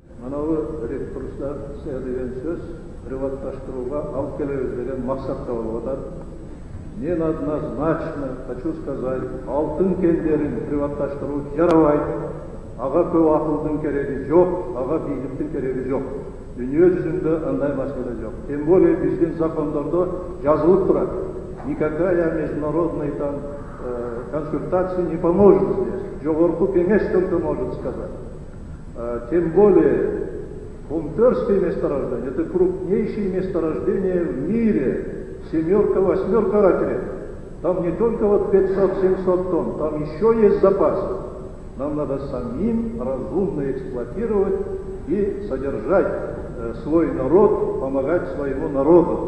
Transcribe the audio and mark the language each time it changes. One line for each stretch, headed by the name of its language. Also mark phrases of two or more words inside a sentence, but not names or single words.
Kyrgyz: Мынау ресурстар деген сөз приватташтыруга алып келебиз деген максатта болуп атат.
Russian: Мен однозначно хочу сказать,
Kyrgyz: алтын кендерин приватташтыруу жарабайт. Ага көп акылдын кереги жок, ага бийликтин кереги жок. Dünya жүзүндө андай маселе жок.
Russian: Тем более
Kyrgyz: биздин закондордо жазылып турат.
Russian: Никакая международная там консультация не поможет здесь. Жогорку кеңеш только может сказать. Тем более Кумтырское месторождение — это крупнейшее месторождение в мире. Семерка, восьмерка ракет. Там не только вот 500-700 тонн, там еще есть запасы. Нам надо самим разумно эксплуатировать и содержать свой народ, помогать своему народу.